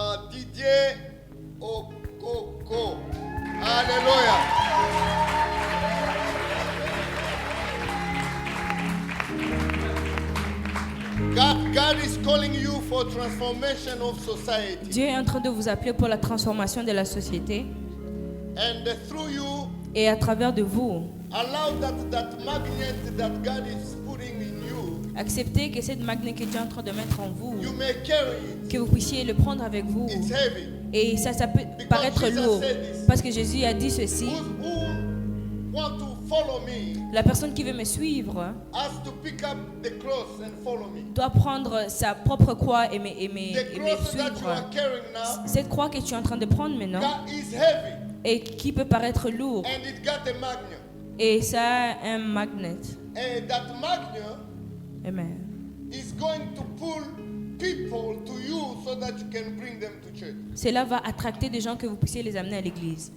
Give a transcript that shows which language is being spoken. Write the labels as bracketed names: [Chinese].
[English] DJ Okoko. Hallelujah. God is calling you for transformation of society. [French] Dieu est en train de vous appeler pour la transformation de la société. [English] And through you, [French] Et à travers de vous, [English] allow that magnet that God is putting in you, [French] acceptez que cette magnet que Dieu est en train de mettre en vous, [English] you may carry it. [French] que vous puissiez le prendre avec vous. [English] It's heavy. [French] Et ça peut paraître lourd. Parce que Jésus a dit ceci. [English] Who want to follow me [French] La personne qui veut me suivre [English] has to pick up the cross and follow me. [French] doit prendre sa propre croix et me [English] The cross that you [French] suivre. [English] are carrying now, [French] Cette croix que tu es en train de prendre maintenant [English] that is heavy [French] et qui peut paraître lourd. [English] and it got a magnet. [French] Et ça a un magnet. [English] And that magnet Amen. is going to pull people to you so that you can bring them to church. [French] Cela va attracter des gens que vous puissiez les amener à l'église.